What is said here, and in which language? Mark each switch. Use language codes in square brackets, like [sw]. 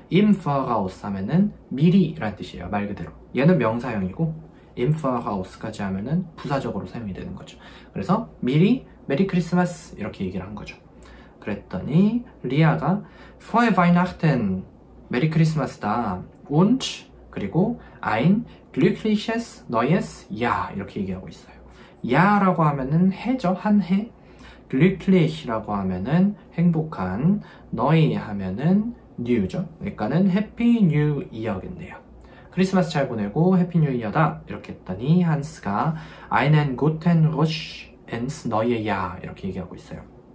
[de] im Voraus [ko] 하면은 미리라는 뜻이에요, 말 그대로. 얘는 명사형이고 im Voraus까지 하면은 부사적으로 사용이 되는 거죠. 그래서 미리 메리 크리스마스, 이렇게 얘기를 한 거죠. 그랬더니 리아가 [de] frohe Weihnachten, [ko] 메리 크리스마스다. [de] und [ko] 그리고 [de] ein glückliches neues Jahr, [ko] 이렇게 얘기하고 있어요. 야라고 하면은 해죠, 한 해. glücklich라고 하면은 행복한, neu 하면은 new죠. 그러니까는 해피 뉴 이어겠네요. 크리스마스 잘 보내고 해피 뉴 이어다, 이렇게 했더니 한스가 [de] einen guten Rutsch ins neue Jahr, [ko] 이렇게 얘기하고 있어요.